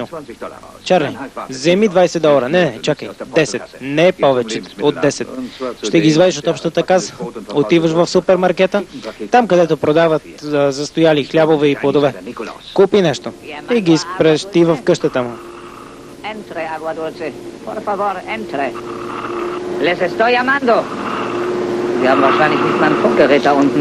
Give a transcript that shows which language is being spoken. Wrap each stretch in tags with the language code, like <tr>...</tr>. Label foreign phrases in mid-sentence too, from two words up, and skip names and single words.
<de>20 Dollar raus.</de> <bg>Чарли, вземи $20. Не, чакай, 10. Не повече от 10. Ще ги извадиш от общата каса. Отиваш в супермаркета, там където продават застояли хлябове и плодове. Купи нещо и ги изпрещи в къщата му.</bg> <es>Entre, agua dulce. Por favor, entre. Les estoy llamando.</es> <de>Sie haben wahrscheinlich nicht mein Funkgerät da unten.</de>